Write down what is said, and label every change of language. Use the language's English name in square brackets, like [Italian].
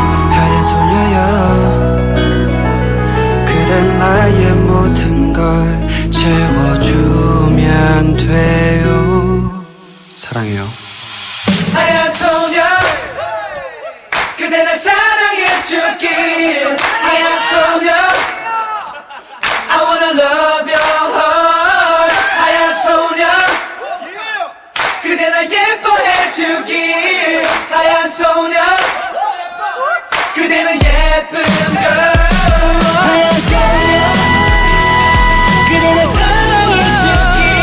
[Korean] 하얀 소녀여 그댄 나의 모든 걸 채워주면 돼요. 사랑해요. 하얀 소녀 그대 날 사랑해주기. 하얀 소녀 [English] I wanna love your heart. [Korean] 하얀 소녀 그대 날 예뻐해주기. 하얀 소녀 그대는 예쁜 걸. 하얀 소녀 그대 날 사랑해주기.